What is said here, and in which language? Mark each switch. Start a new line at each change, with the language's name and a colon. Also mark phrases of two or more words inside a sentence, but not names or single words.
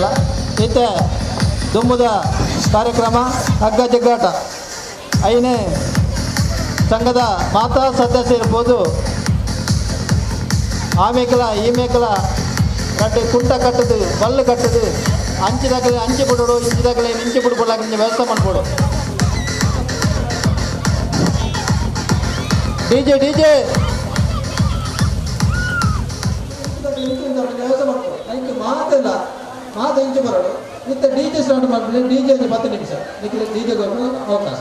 Tulu: ಈತ ದುಮ್ಮದ ಕಾರ್ಯಕ್ರಮ ಹಗ್ಗ ಜಗ್ಗಾಟ ಐನೇ ಸಂಘದ ಮಾತಾ ಸದಸ್ಯ ಇರ್ಬೋದು, ಆಮೇಕಲ ಈಮೇಕಲ ರಡ್ಡು ಕುಂಟ ಕಟ್ಟದು ಬಲ್ಲು ಕಟ್ಟದು ಅಂಚಿದಾಗಲೇ ಅಂಚಿ ಬಿಡೋಡು ಇಂಚಿದಾಗಲೇ ನಿಂಚಿ ಬಿಡ್ಬೋಲಾಗ ವ್ಯವಸ್ಥೆ ಮಾಡ್ಬೋಡು.
Kannada: ಡಿಜೆ ಡಿಜೆ ವ್ಯವಸ್ಥೆ ಮಾಡ್ಬೋದು. ಅದಕ್ಕೆ ಮಾತಿಲ್ಲ, ಮಾತು ಇಂಚು ಬರೋದು ಮತ್ತೆ ಡಿಜೆ ಸ್ಟಾರ್ಟ್ ಮಾಡಿದ್ರೆ ಡಿಜೆ 10 ನಿಮಿಷ ಡಿಜೆಗೆ ಅವಕಾಶ.